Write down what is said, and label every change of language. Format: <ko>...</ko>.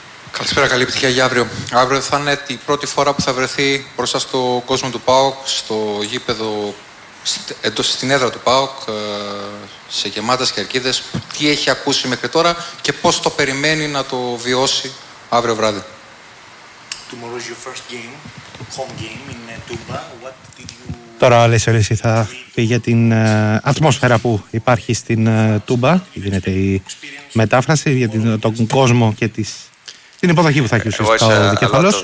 <el>Καλησπέρα, καλή επιτυχία για αύριο. Αύριο θα είναι η πρώτη φορά που θα βρεθεί μπροστά στο κόσμο του ΠΑΟΚ, στο γήπεδο, στην έδρα του ΠΑΟΚ, σε γεμάτες κερκίδες. Τι έχει ακούσει μέχρι τώρα και πώς το περιμένει να το βιώσει αύριο βράδυ?</el> <en>Tomorrow is your first game, home game in Tumba. What did you...</en> <el>Τώρα ο Αλέσιος θα πει για την ατμόσφαιρα που υπάρχει στην Τούμπα. Γίνεται η μετάφραση για τον κόσμο και τις... Την υποδοχή που θα έχει ο Σωστός Δικεφαλός.</el>